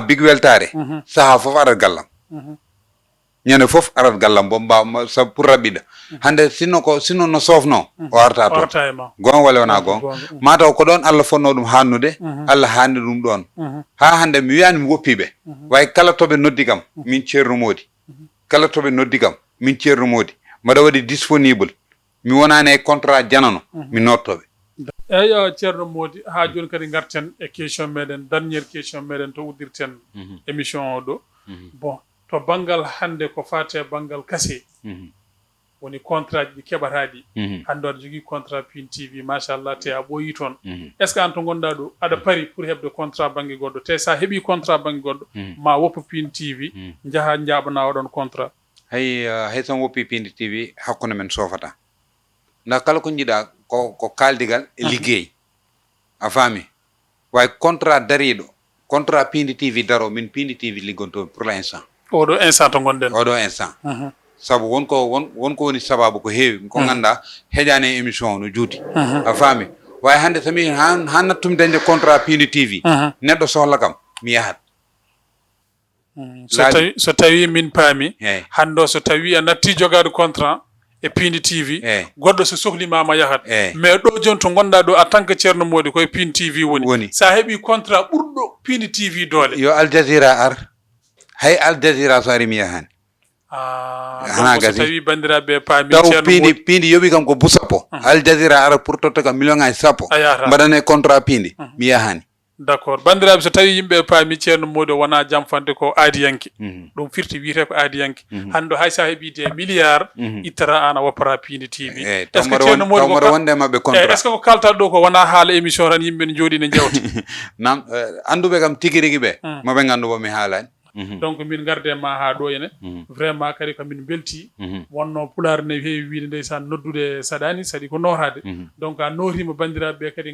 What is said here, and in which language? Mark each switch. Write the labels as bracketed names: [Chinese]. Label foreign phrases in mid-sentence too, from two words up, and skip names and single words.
[Fula] Big Weltare saaha foof arat gallam ñande foof arat gallam bo mbaw sabu pour raɓɓiɗa hande sinno no sofno o arta toon gon walla wona gon mataw ko ɗon Allah fonno ɗum hannude Allah hanni ɗum ɗon ha hande mi wiyani mi woppiɓe way kala toɓe noddi kam min ceerno Mody kala toɓe noddi kam min ceerno Mody mbaɗa waɗi disponible mi wonani e contrat janano mi nottoɓe eyyi ceerno Mody ha joni kadi garten e question meɗen [French] dernière question [Fula] meɗen to uddirten émission o ɗo bon to banggal hande ko fate banggal kase woni contrat ji keɓataɗi hande aɗa jogui contrat Pidi TV machallah te a ɓooyi toon [French] est ce que [Fula] an to gonɗa ɗo aɗa pari pour heɓde contrat banggue goɗɗo te sa heeɓi contrat banggue goɗɗo ma woppa Pidi TV jaaha jaɓana oɗon contrat hay tan woppi Pidi TV hakkude men sofata nda kala ko jiiɗa ko kaldigal e liggey a faami way contrat dariɗo contrat Pidi TV daro min Pidi TV liggontomi [French] pour l' instant [Fula] oɗo instant to gonɗen oɗo instant sabu wonko woni sababu ko heewi ko ganduɗa heƴani e émission o no juuti a faami way hande tami ha nattumi dañde contrat Pidi TV neɗɗo sohla kam mi yahat so tawi min paami hande o so tawi a natti jogade contrat e Pidi TV goɗɗo so sohlimama yahat mais ɗo joni to gonɗa ɗo [French] en tant que [Fula] ceerno Mody koye Pidi TV woni sa heeɓi contrat ɓurɗo Pidi TV doole yo Al Jazeera ar hay Al Jazeera so ari mi yahani so tawi bandiraɓe paami taw Pidi yoɓi kam ko busappo Al Jazeera ara pour totta kam million ngaji sappo mbaɗane contrat Pidi mi yahani [French] d' accord [Fula] bandiraɓe so tawi yimɓe paami ceerno Mody wona jamfande ko aadiyanke ɗum firti wiyete ko aadiyanke hande hay sa heeɓi [French] des milliards [Fula] ittata an a woppata Pidi TV [French] est ce que [Fula] ceerno Mody wonde mabɓe contrat [French] est ce que [Fula] ko kaltat ɗo ko wona haala émission tan yimɓe ne jooɗi ne jewta nam anduɓe kam tigui rigui ɓe moɓe gandu bomi haalani donc min garde ma ha ɗo ene vraiment kadi komin belti wonno pular ne heewi wiide ndeysan noddude saɗani saɗi ko norade donc a norima bandiraɓeɓe kadi